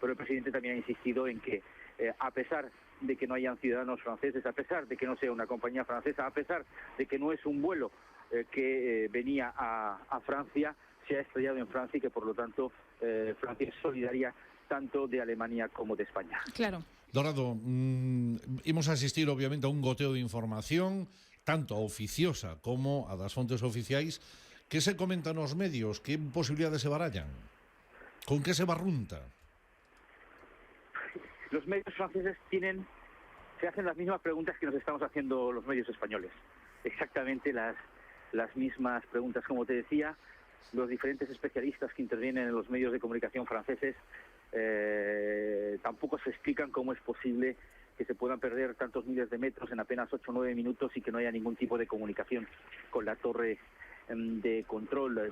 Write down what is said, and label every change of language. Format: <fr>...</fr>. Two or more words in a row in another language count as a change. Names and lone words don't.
<es>Pero el presidente también ha insistido en que, a pesar de que no hayan ciudadanos franceses, a pesar de que no sea una compañía francesa, a pesar de que no es un vuelo que venía a Francia, se ha estrellado en Francia y que por lo tanto Francia es solidaria tanto de Alemania como de España. Claro. Dorado,</es> <gl>imos a asistir obviamente a un goteo de información tanto a oficiosa como a das fontes oficiais Que se comentan os medios? Que posibilidades se barallan? Con que se barrunta?</gl> <es>Los medios franceses se hacen las mismas preguntas que nos estamos haciendo los medios españoles. Exactamente las mismas preguntas. Como te decía, los diferentes especialistas que intervienen en los medios de comunicación franceses tampoco se explican cómo es posible que se puedan perder tantos miles de metros en apenas 8 o 9 minutos y que no haya ningún tipo de comunicación con la torre de control.</es>